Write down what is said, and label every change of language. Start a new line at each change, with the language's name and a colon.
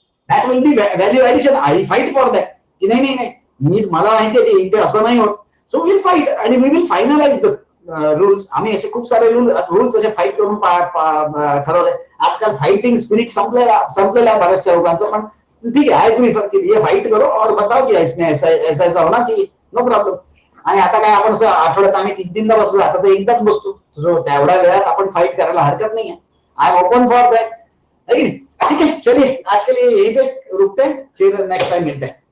English: That will be value addition. I fight for that
Marathi: की नाही नाही मी मला माहिती आहे इथे असं नाही होत.
English: so will fight
Marathi: आणि
English: We will finalise the rules.
Marathi: आम्ही असे खूप सारे रूल्स असे फाईट करून ठरवले. आजकाल फाइटिंग स्पिरिट संपलेला आहे बऱ्याचशा लोकांचं.
Hindi: पण ठीक है,
English: I prefer
Hindi: कि ये फाइट करो और बताओ कि इसमें ऐसा ऐसा होना चाहिए.
English: No problem.
Marathi: आणि आता काय आपण आठवड्यात आम्ही 3-3दा बसलो, आता तर एकदाच बसतो. जो तेवढ्या वेळात आपण फाइट करायला हरकत नाही आहे.
English: I am open for that.
Hindi: ठीक है चलिए आज के लिए यही पे रुकते हैं, फिर नेक्स्ट टाइम मिलते हैं.